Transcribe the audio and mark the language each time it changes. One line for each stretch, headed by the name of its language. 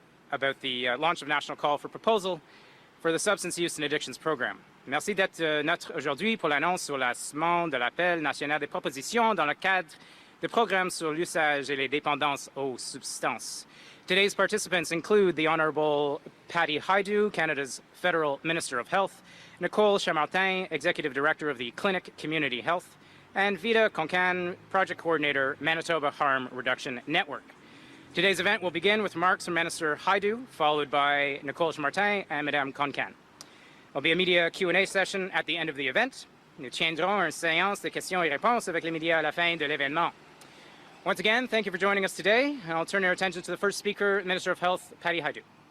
English: About the launch of National Call for Proposal for the Substance Use and Addictions Program.
French: Merci d'être neutre aujourd'hui pour l'annonce sur le lancement de l'appel national des propositions dans le cadre des programmes sur l'usage et les dépendances aux substances.
English: Today's participants include the Honourable Patty Hajdu, Canada's Federal Minister of Health, Nicole Chamartin, Executive Director of the Clinic Community Health, and Vida Concan, Project Coordinator, Manitoba Harm Reduction Network. Today's event will begin with remarks from Minister Hajdu, followed by Nicole Chamartin and Madame Concan. There will be a media Q&A session at the end of the event.
French: Nous tiendrons une séance de questions et réponses avec les médias à la fin de l'événement.
English: Once again, thank you for joining us today. And I'll turn your attention to the first speaker, Minister of Health, Patty Hajdu.